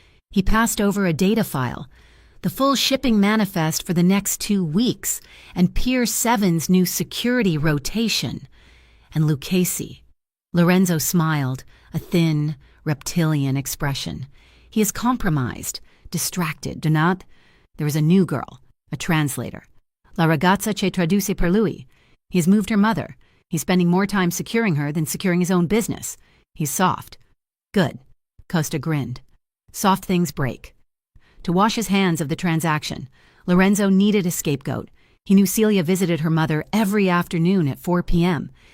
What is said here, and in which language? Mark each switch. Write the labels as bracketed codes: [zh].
[en] He passed over a data file, the full shipping manifest for the next 2 weeks, and Pier 7's new security rotation. And Lucchese. Lorenzo smiled, a thin, reptilian expression. "He is compromised, distracted, do not? There is a new girl, a translator. [it] La ragazza che traduce per lui. [en] He has moved her mother. He's spending more time securing her than securing his own business. He's soft." "Good." Costa grinned. "Soft things break." To wash his hands of the transaction, Lorenzo needed a scapegoat. He knew Celia visited her mother every afternoon at 4 p.m.